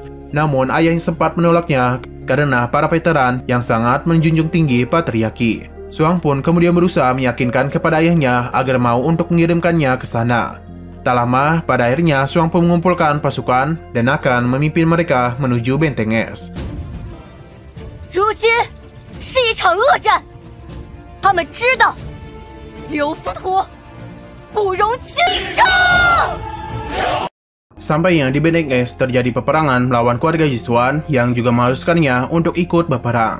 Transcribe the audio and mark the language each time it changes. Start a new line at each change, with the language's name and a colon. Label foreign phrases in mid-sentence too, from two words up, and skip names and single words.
Indonesian: Namun, ayahnya sempat menolaknya karena para veteran yang sangat menjunjung tinggi patriarki. Shuang pun kemudian berusaha meyakinkan kepada ayahnya agar mau untuk mengirimkannya ke sana. Tak lama, pada akhirnya Shuang pun mengumpulkan pasukan dan akan memimpin mereka menuju benteng es.
Chinese: 如今是一场恶战，他们知道刘浮屠不容轻伤。
Indonesian: Sampainya di benteng es terjadi peperangan melawan keluarga Jisuan yang juga mengharuskannya untuk ikut berperang.